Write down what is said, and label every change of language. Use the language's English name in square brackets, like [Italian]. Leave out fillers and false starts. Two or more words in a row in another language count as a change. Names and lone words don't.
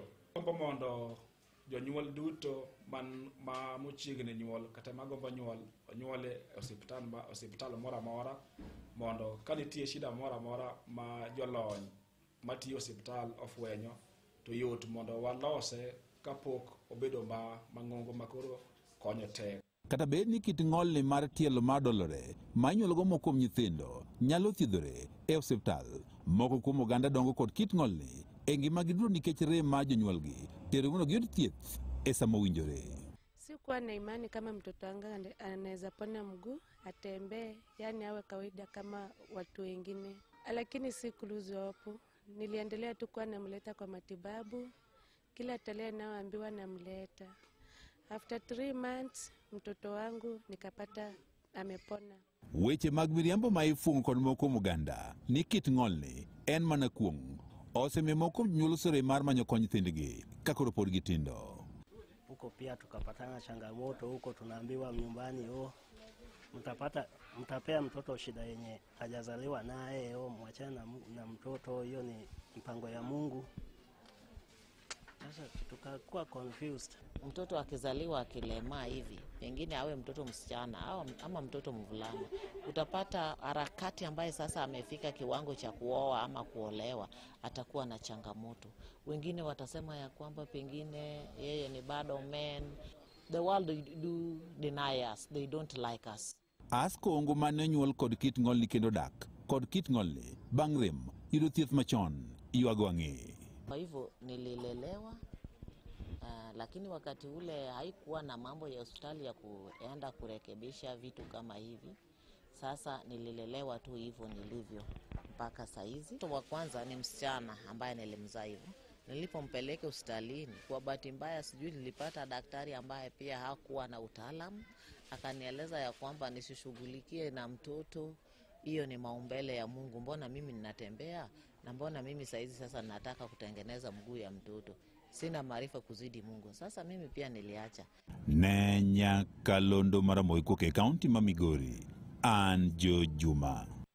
[Luo (Kenya and Tanzania)] Gombo mondo jonyuol duto ma mochiegni nyuol kata magombo onyuole osiptal mora mora mondo ka nitie shida mora mora ma jolony matiyo osiptal ofwenyo to yot mondo walose kapok obedo mang'ongo makoro konyo tek. Kata bed ni kit ng'olni mar tielo madolore ma inyuolo go moko kuom nyithindo nyalo thiedhore e osiptal, moko kuom oganda dongo kod kit ng'olni e ngima giduro nikech rem ma jonyuolgi tero mondo giyud thieth e sama owinjore. [Swahili] Sikuwa na imani kama mtoto wangu anaweza pona mguu atembee, yani awe kawaida kama watu wengine, lakini siku [English] lose hope. [Swahili] Niliendelea tu kuwa namleta kwa matibabu, kila tarehe naoambiwa namleta. [English] After 3 months [Swahili] mtoto wangu nikapata amepona. [Luo (Kenya and Tanzania)] Weche mag miriambo ma ifungo kod moko muganda ni kit ng'olni en mana kuong oseme moko nyuolo sore mar manyo kony nyithindgi kakoro pod gitindo. [Swahili] Huko pia tukapatana changamoto huko, tunaambiwa nyumbani mtapea mtoto shida yenye hajazaliwa naye, mwachana na mtoto, hiyo ni mpango ya Mungu. Sasa tukakuwa confused. Mtoto akizaliwa akilema hivi, pengine awe mtoto msichana ama mtoto mvulana, utapata harakati ambaye sasa amefika kiwango cha kuoa ama kuolewa atakuwa na changamoto. Wengine watasema ya kwamba pengine yeye ni bado man. [English] The world do deny us, they don't like us. [Luo (Kenya and Tanzania)] Asko ongo mane nyuol kod kit ng'olni kendo dak kod kit ng'olni bang' rem yudo thieth machon yuago ang'e. [Swahili] Kwa hivyo nililelewa, lakini wakati ule haikuwa na mambo ya hospitali ya kuenda kurekebisha vitu kama hivi. Sasa nililelewa tu hivyo nilivyo mpaka saizi. Mtoto wa kwanza ni msichana ambaye nilimzaa hivyo. Nilipompeleka hospitalini, kwa bahati mbaya sijui nilipata daktari ambaye pia hakuwa na utaalamu. Akanieleza ya kwamba nisishughulikie na mtoto, hiyo ni maumbile ya Mungu. Mbona mimi ninatembea na mbona mimi saizi sasa nataka kutengeneza mguu ya mtoto? Sina maarifa kuzidi Mungu. Sasa mimi pia niliacha. [Luo (Kenya and Tanzania)] Nenya Kalondo Maramoiko ke kaunti ma Migori, an Jojuma.